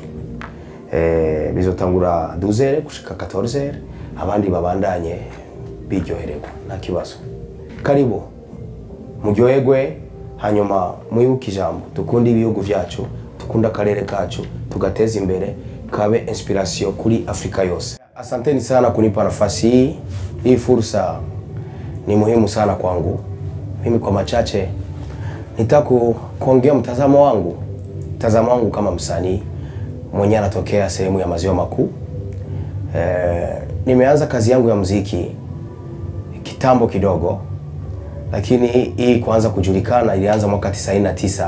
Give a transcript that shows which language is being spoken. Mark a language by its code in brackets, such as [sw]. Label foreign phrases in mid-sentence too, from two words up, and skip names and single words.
[rn] Bizotangura 12 gushika 14, abandi babandanye biryohererwa nta kibazo. Karibu muryoherwe, hanyuma mwibuke ijambo tukundi ibihugu vyacu, tukunda akarere kacu, tugateza imbere, kabe inspiration kuri Afrika yose. [sw] Asanteni sana kunipa nafasi hii. Hii fursa ni muhimu sana kwangu. Mimi kwa machache nitaku kuongea mtazamo wangu kama msanii mwenye anatokea sehemu ya Maziwa Makuu. Nimeanza kazi yangu ya muziki kitambo kidogo, lakini hii kuanza kujulikana ilianza mwaka 99.